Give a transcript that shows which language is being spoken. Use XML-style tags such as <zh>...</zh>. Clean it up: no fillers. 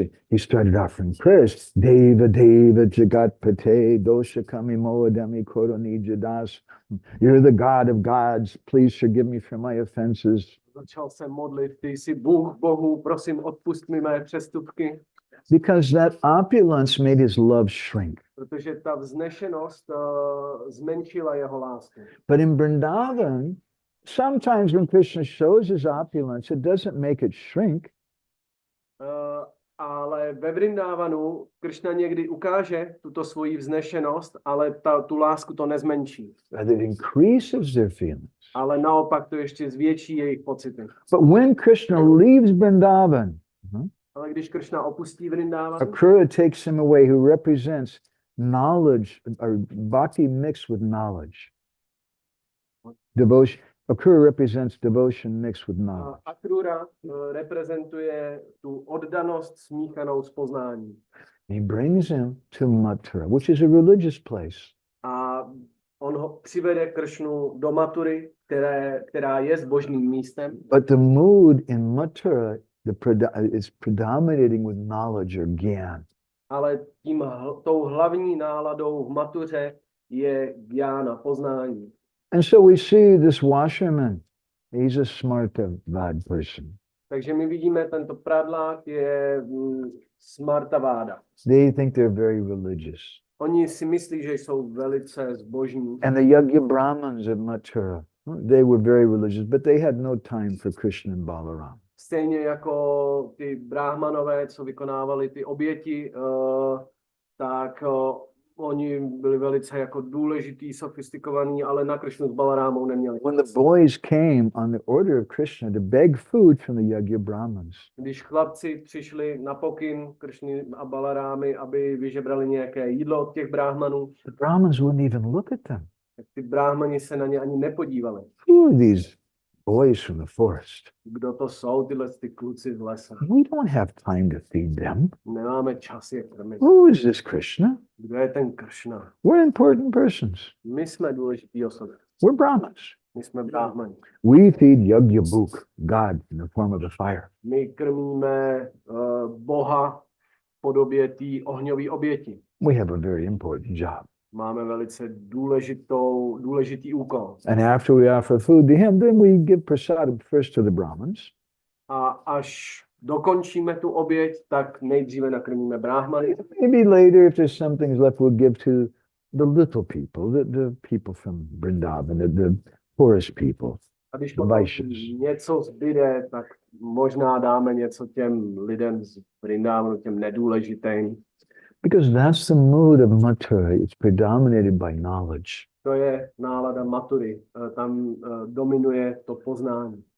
<en>He started offering prayers. 𝗍𝗶𝗍𝗀 Jagatpate 𝗍𝗁𝗵𝗂𝗀. You're the God of gods. Please forgive me for my offenses.</en> <cs>Začal se modlit, ty jsi Bůh Bohu, prosím, odpust mi mé přestupky.</cs> <en>Because that opulence made his love shrink.</en> <cs>Protože ta vznešenost zmenšila jeho lásku.</cs> <en>But in Vrindavan, sometimes when Krishna shows his opulence, it doesn't make it shrink.</en> <cs>Ale ve Vrindavanu Krishna někdy ukáže tuto svoji vznešenost, ale tu lásku to nezmenší.</cs> <en>But it increases their feelings.</en> <cs>Ale naopak to ještě zvětší jejich pocity.</cs> <en>But when Krishna leaves Vrindavan,</en> <cs>ale když Krishna opustí Vrindavan,</cs> <en>Cakra takes him away, who represents knowledge, or bhakti mixed with knowledge. Devotion. Cakra represents devotion mixed with knowledge.</en> <cs>A Canura reprezentuje tu oddanost smíchanou s poznáním.</cs> <en>He brings him to Mathura, which is a religious place.</en> <cs>A on ho přivede Krishnu do Mathury, která je zbožným místem.</cs> <en>But the mood in Mathura is predominating with knowledge or gyan.</en> <cs>Ale tou hlavní náladou v Mathuře je gyana, poznání.</cs> <en>And so we see this washerman. He's a 𝗫𝗏𝗏𝗫 person.</en> <cs>Takže my vidíme, tento pradlák je 𝗫𝗏𝗏𝗫.</cs> <en>They think they're very religious.</en> <cs>Oni si myslí, že jsou velice zbožní.</cs> <en>And the 𝗫𝗏𝗏𝗵𝗀s of Mathura, they were very religious, but they had no time for Krishna and Balaram.</en> <cs>Stejně jako ty brahmanové, co vykonávali ty oběti, tak oni byli velice jako důležitý, sofistikovaní, ale na Krishnu s Balarámou neměli.</cs> <en>When the boys came on the order of Krishna to beg food from the 𝗫𝗏𝗏𝗵𝗀s,</en> <cs>Když chlapci přišli na pokyn Krishny a Balarámy, aby vyžebrali nějaké jídlo od těch brahmanů,</cs> <en>the Brahmins wouldn't even look at them.</en> <cs>tak ty brahmani se na ně ani nepodívali.</cs> <en>Who are these boys from the forest?</en> <cs>Kdo to jsou ty kluci z lesa?</cs> <en>We don't have time to feed them.</en> <cs>Nemáme čas je krmit.</cs> <en>Who is this Krishna?</en> <cs>Kdo je ten Krishna?</cs> <en>We're important persons.</en> <cs>My jsme důležitý osoby.</cs> <en>We're Brahmins.</en> <cs>My jsme brahmani.</cs> <en>We feed 𝗫𝗏𝗶𝗀𝗀, God, in the form of a fire.</en> <cs>My krmíme Boha v podobě té ohňové oběti.</cs> <en>We have a very important job.</en> <cs>Máme velice důležitý úkol.</cs> <en>And after we offer food to him, then we give prasadam first to the Brahmins.</en> <cs>A až dokončíme tu oběť, tak nejdříve nakrmíme brahmany.</cs> <en>Maybe later, if there's some things left, we'll give to the little people, the people from Vrindavan, the poorest people.</en> <cs>A když něco zbyde, tak možná dáme něco těm lidem z Vrindavanu, těm nedůležitým.</cs> <en>Because that's the mood of Mathura. It's predominated by knowledge.</en> <cs>To je nálada Mathury. Tam dominuje to poznání.</cs>